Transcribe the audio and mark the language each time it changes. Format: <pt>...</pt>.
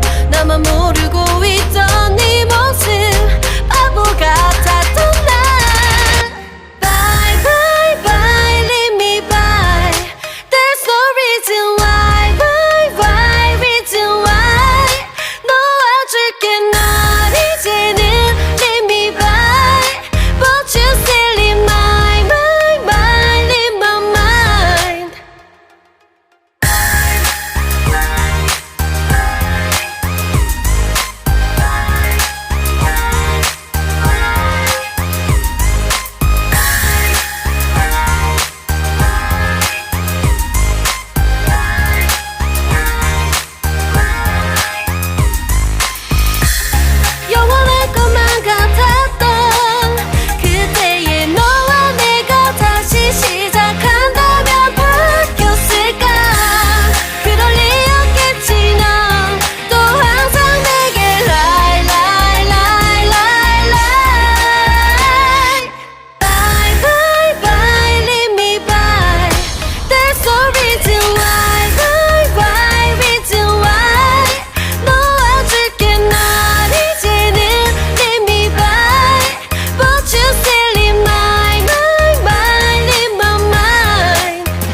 <ko>나만 모르고 있던 네 모습 바보 같았던 날.</ko> <en>Bye bye bye leave me by. There's no reason why. Why why reason why.</en> <ko>놓아줄게 널 이제는</ko> <en>leave me by. But you still leave my mind leave my mind.</en> <ko>영원할 것만 같았던 그때의 너와 내가 다시 시작한다면 바뀌었을까. 그럴 리 없겠지. 넌 또 항상 내게</ko> <en>lie lie lie lie lie. Bye bye bye leave me by. There's no reason why. Why reason why.</en> <ko>놓아줄게 널 이제는</ko> <en>leave me by. But you still leave my mind leave my mind.</en>